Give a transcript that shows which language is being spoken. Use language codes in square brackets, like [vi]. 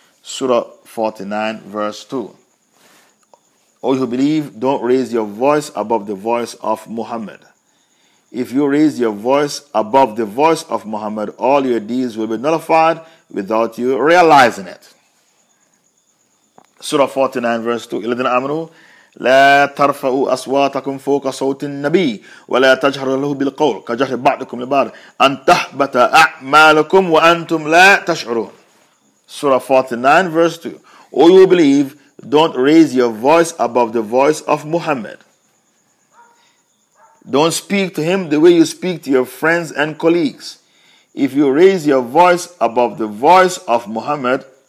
[en] Surah 49, verse 2. All who believe, don't raise your voice above the voice of Muhammad. If you raise your voice above the voice of Muhammad, all your deeds will be nullified without you realizing it. Surah 49, verse 2. [ar] Illadina amanu. لا ترفعوا أصواتكم فوق صوت النبي ولا تجهروا له بالقول كجهر بعضكم لبعض أن تحبط أعمالكم وأنتم لا تشعرون. [en] Surah 49 verse 2. O you believe, don't raise your voice above the voice of Muhammad. Don't speak to him the way you speak to your friends and colleagues. If you raise your voice above the voice of Muhammad,